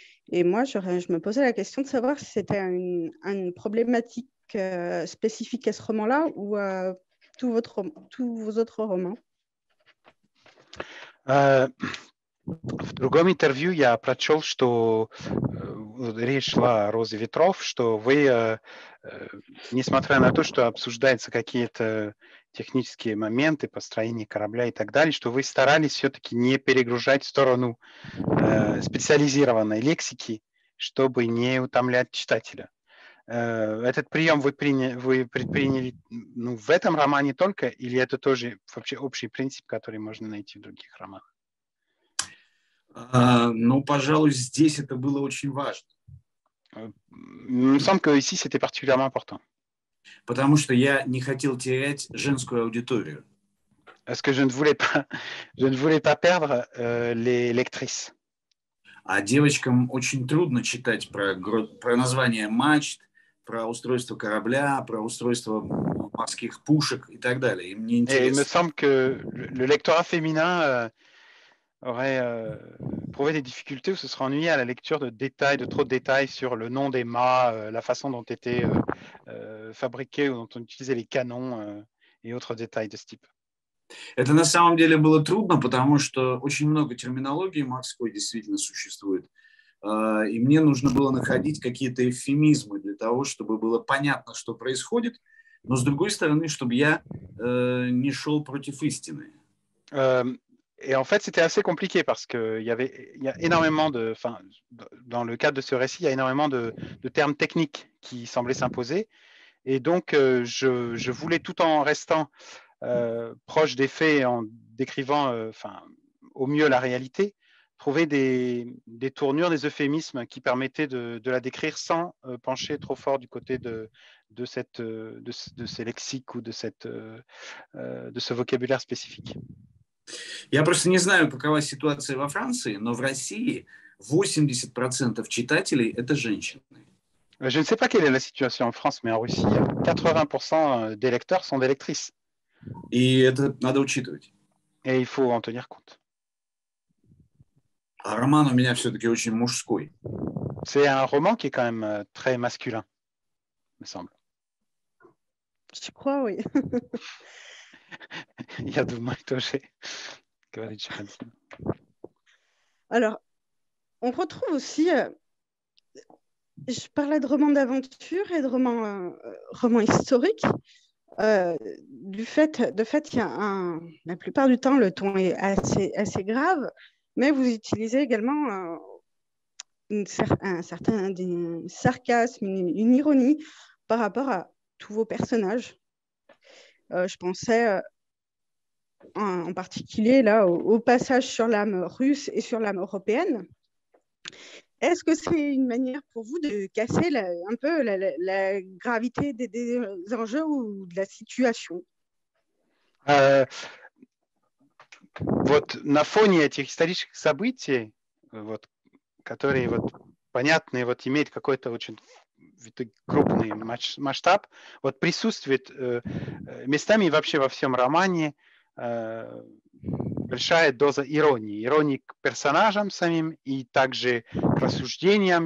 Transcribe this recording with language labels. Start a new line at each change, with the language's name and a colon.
French: Et moi, je me posais la question de savoir si c'était une problématique spécifique à ce roman-là ou à tous vos autres romans.
Russian: В другом интервью я прочел, что речь шла о «Розе ветров», что вы, несмотря на то, что обсуждаются какие-то технические моменты построения корабля и так далее, что вы старались все-таки не перегружать в сторону специализированной лексики, чтобы не утомлять читателя. Этот прием вы предприняли в этом романе только, или это тоже вообще общий принцип, который можно найти в других романах? Ну, пожалуй, здесь это было очень важно.
French: Il me semble que ici c'était particulièrement important.
Russian: Потому что я не хотел терять женскую аудиторию.
French: Parce que je ne voulais pas perdre les lectrices.
Russian: А девочкам очень трудно читать про название мачт, про устройство корабля, про устройство морских пушек и так далее. Им не интересно.
French: Et il me semble que le lectorat féminin aurait prouvé des difficultés ou se serait ennuyé à la lecture de trop de détails sur le nom des mâts, la façon dont étaient fabriqués ou dont on utilisait les canons et autres détails de ce type.
Russian: Это на самом деле было трудно, потому что очень много терминологии морской действительно существует. И мне нужно было находить какие-то эвфемизмы для того, чтобы было понятно, что происходит, но с другой стороны, чтобы я не шел против истины.
French: Et en fait, c'était assez compliqué parce qu'il y a énormément dans le cadre de ce récit, il y a énormément de termes techniques qui semblaient s'imposer. Et donc, je voulais, tout en restant proche des faits et en décrivant au mieux la réalité, trouver des tournures, des euphémismes qui permettaient de la décrire sans pencher trop fort du côté de ces lexiques ou de ce vocabulaire spécifique.
Russian: Я просто не знаю, какова ситуация во Франции, но в России 80% читателей – это женщины.
French: Je ne sais pas quelle est la situation en France, mais en Russie, 80% des lecteurs sont des lectrices.
Russian: И это надо учитывать.
French: Et il faut en tenir compte.
Russian: А роман у меня все-таки очень мужской.
French: C'est un roman qui est quand même très masculin, me semble. Je crois, oui.
Russian: Я думаю, тоже, говорит Шахансин.
French: Alors, on retrouve aussi, je parlais de romans d'aventure et de romans historiques. De fait, il y a la plupart du temps, le ton est assez grave, mais vous utilisez également un certain sarcasme, une ironie par rapport à tous vos personnages. Je pensais en particulier là, au passage sur l'âme russe et sur l'âme européenne. Est-ce que c'est une manière pour vous de casser un peu la gravité des enjeux ou de la situation?
Russian: Вот на фоне этих исторических событий, которые понятны, имеют какой-то очень крупный масштаб, присутствует местами и вообще во всем романе большая доза иронии к персонажам самим и также к рассуждениям.